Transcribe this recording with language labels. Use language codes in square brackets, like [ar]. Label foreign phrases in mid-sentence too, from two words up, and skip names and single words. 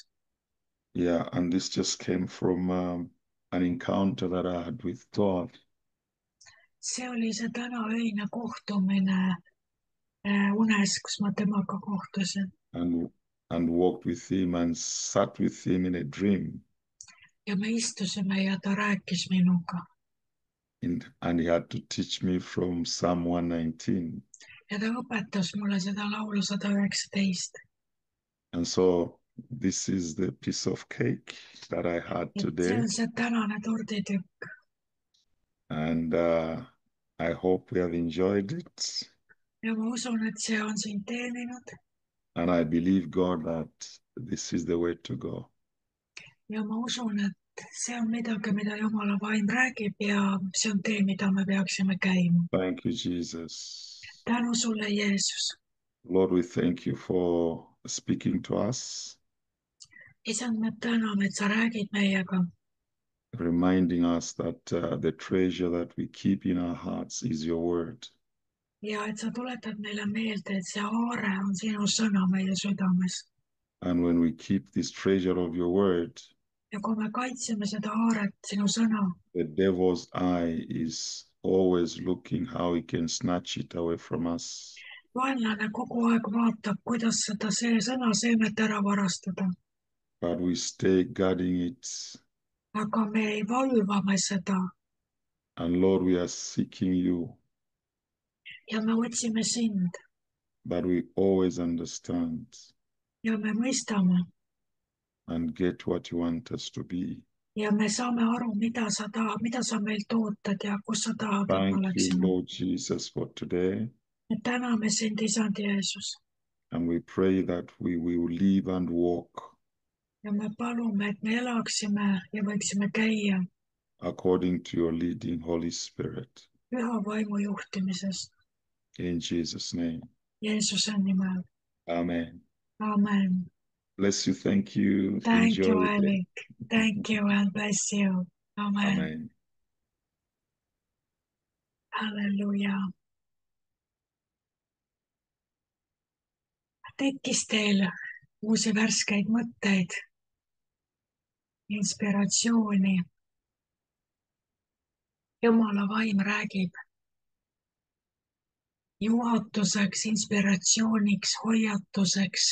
[en] Yeah, and this just came from an encounter that I had with God. [et] See oli see tänaöine kohtumine unes, kus ma temaga kohtusin. [en] And walked with him and sat with him in a dream. [et] Ja me istusime ja ta rääkis minuga. [en] And he had to teach me from Psalm 119. [et] Ja ta õpetas mulle seda laulu 119. [en] And so this is the piece of cake that I had today. [et] See on see tänane torditükk. [en] And I hope we have enjoyed it. [et] Ja ma usun, et see on sind teeninud. [en] And I believe, God, that this is the way to go. [et] Ja ma usun, et see on midagi, mida Jumala vaim räägib ja see on tee, mida me peaksime käima. [en] Thank you, Jesus. [et] Tänu sulle, Jeesus. [en] Lord, we thank you for speaking to us. [et] Isand, me täname, et sa räägid meiega. [en] Reminding us that the treasure that we keep in our hearts is your word. [et] Ja et sa tuletad meile meelde, et see aare on sinu sõna meie südames. [en] And when we keep this treasure of your word, [et] ja kui me kaitseme seda aaret, sinu sõna, [en] the devil's eye is always looking how he can snatch it away from us. [et] Vaenlane kogu aeg vaatab, kuidas seda sõna seemet ära varastada. [en] But we stay guarding it. [et] Aga me valvame seda. [en] And Lord, we are seeking you. [et] Ja me otsime sind. [en] But we always understand. [et] Ja me mõistame. [en] And get what you want us to be. [et] Ja me saame aru, mida sa tahad, mida sa meilt ootad ja kus sa tahad, et [en] Thank you, [et] oleksime. [en] Lord Jesus, for today. [et] Me täname sind, Isand Jeesus. [en] And we pray that we will live and walk [et] ja me palume, et me elaksime ja võiksime käia [en] according to your leading Holy Spirit. [et] Püha Vaimu juhtimises. [en] In Jesus' name. [et] Jeesuse nimel. [en] Amen. [et] Amen. [en] Bless you. Thank you. Thank you, Enjoy it. Alec. Thank you and bless you. Amen. [et] Amen. Halleluuja. Tekkis teil uusi värskeid mõtteid, inspiratsiooni? Jumala vaim räägib juhatuseks, inspiratsiooniks, hoiatuseks.